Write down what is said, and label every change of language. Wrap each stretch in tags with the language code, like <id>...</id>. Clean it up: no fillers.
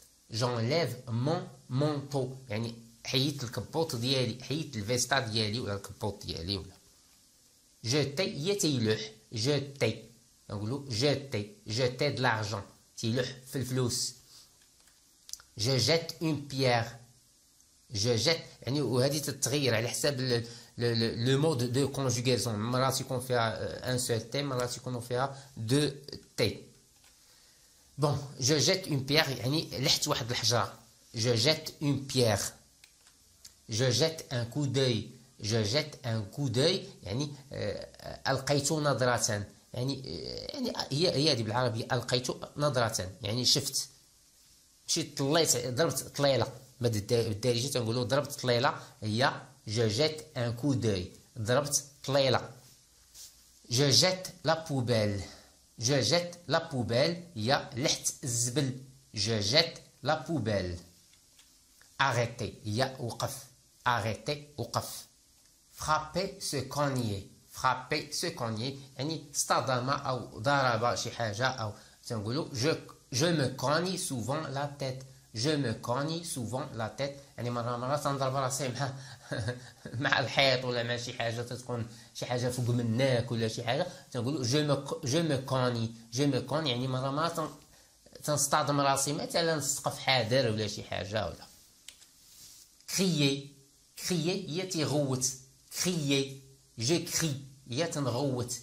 <fr>j'enlève mon manteau</fr> <ar>يعني حيدت الكبوط ديالي حيدت الفيستا ديالي ولا الكبوط ديالي ولا. jeter هي تيلوح. jeter نقولوا</ar> <fr>jeter de l'argent</fr> <ar>تيلوح في الفلوس.</ar> <fr>je jette une pierre. je jette</fr> <ar>يعني وهذه تتغير على حساب</ar> <fr>le mode de conjugaison.</fr> <ar>مرات يكون فيها</ar> <fr>un seul T</fr> <ar>مرات يكونوا فيها</ar> <fr>deux T. bon je jette une pierre</fr> <ar>يعني لحت واحد الحجرة.</ar> <fr>je jette une pierre. je jette un coup d'œil. je jette un coup d'œil</fr> <ar>يعني ألقيت نظرة يعني هي هذه بالعربية ألقيت نظرة يعني شفت مشيت طليت ضربت طليلة. بالدارجة تنقولوا ضربت طليلة هي</ar> <fr>je jette un coup d'œil.</fr> <ar>ضربت طليلة.</ar> <fr>je jette la poubelle. je jette la poubelle</fr> <ar>هي لحت الزبل.</ar> <fr>je jette la poubelle. arrêter</fr> <ar>هي وقف.</ar> <fr>arrêter وقف. frapper se cogner.</fr> <ar>frapper se cogner يعني اصطدم أو ضرب شي حاجة أو تنقولوا</ar> <fr>je me cogne souvent la tête. Je me cogne souvent la tête</fr> <ar>يعني مرة تنضرب راسي مع الحيط ولا مع شي حاجة تكون شي حاجة فوق منك ولا شي حاجة تنقولوا</ar> <fr>je me cogne</fr> <ar>يعني مرة تنصطدم راسي مثلا سقف حاضر ولا شي حاجة ولا. crier هي تيغوت. crier je crie هي تنغوت.</ar>